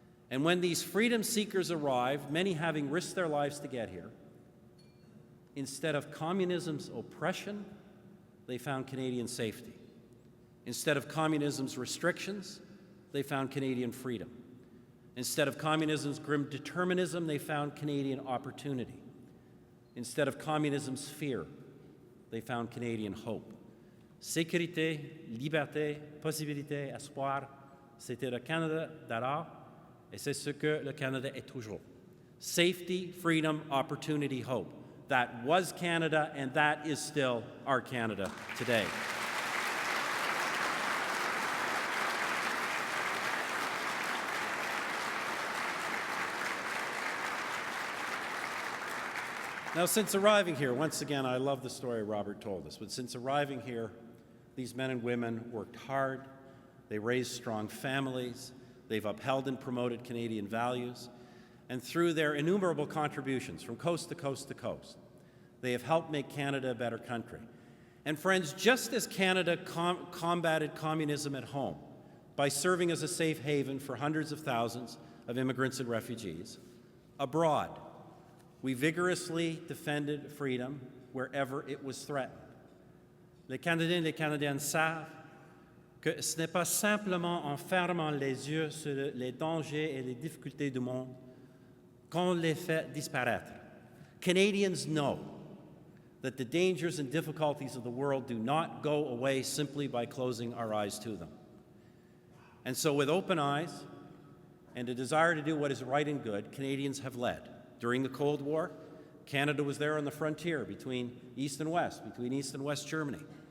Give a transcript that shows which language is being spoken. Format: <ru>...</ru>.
<en>And when these freedom seekers arrived, many having risked their lives to get here, instead of communism's oppression, they found Canadian safety. Instead of communism's restrictions, they found Canadian freedom. Instead of communism's grim determinism, they found Canadian opportunity. Instead of communism's fear, they found Canadian hope.</en> <fr>Sécurité, liberté, possibilité, espoir, c'était le Canada d'alors, et c'est ce que le Canada est toujours.</fr> <en>Safety, freedom, opportunity, hope. That was Canada, and that is still our Canada today. Now, since arriving here, once again, I love the story Robert told us, but since arriving here, these men and women worked hard, they raised strong families, they've upheld and promoted Canadian values, and through their innumerable contributions from coast to coast to coast, they have helped make Canada a better country. And friends, just as Canada combated communism at home by serving as a safe haven for hundreds of thousands of immigrants and refugees, abroad, we vigorously defended freedom wherever it was threatened.</en> <fr>Les Canadiens et les Canadiennes savent que ce n'est pas simplement en fermant les yeux sur les dangers et les difficultés du monde qu'on les fait disparaître.</fr> <en>Canadians know that the dangers and difficulties of the world do not go away simply by closing our eyes to them. And so with open eyes and a desire to do what is right and good, Canadians have led. During the Cold War, Canada was there on the frontier between East and West, between East and West Germany.</en>